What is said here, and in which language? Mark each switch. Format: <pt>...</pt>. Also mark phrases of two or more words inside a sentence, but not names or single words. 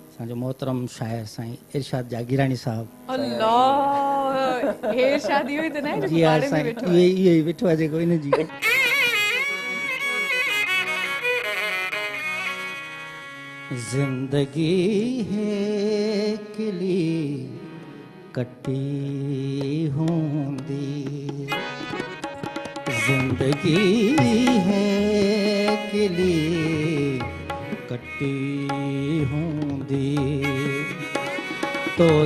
<sd>असांजो मोहतरम शायर साईं इरशाद जागीरानी साहब। अल्लाह हे इरशाद इहो ई त न आहे जी जेको हा पाड़े में साईं, वेठो इहो आहे। ई वेठो आहे जेको इन जी जिंदगी है किली कटी होंदी, जिंदगी है किली कटी होंदी, तो</sd>